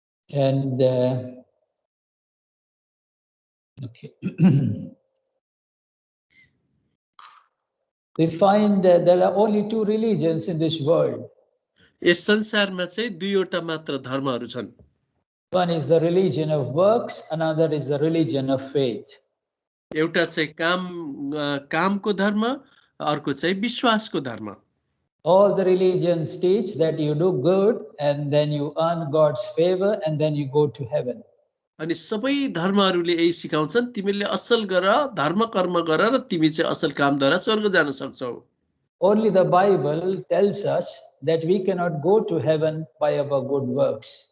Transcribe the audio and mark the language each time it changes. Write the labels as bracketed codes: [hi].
[en] And okay. We find there are only two religions in this world. [ne] यस संसारमा चाहिँ दुईवटा मात्र धर्महरू छन्। [en] One is the religion of works, another is the religion of faith. [ne] एउटा चाहिँ कामको धर्म, अर्को चाहिँ विश्वासको धर्म। [en] All the religions teach that you do good and then you earn God's favor and then you go to heaven. [ne] अनि सबै धर्महरूले यही सिकाउँछन्, तिमीले असल गर, धर्म कर्म गर र तिमी चाहिँ असल कामद्वारा स्वर्ग जान सक्छौ। [en] Only the Bible tells us that we cannot go to heaven by our good works.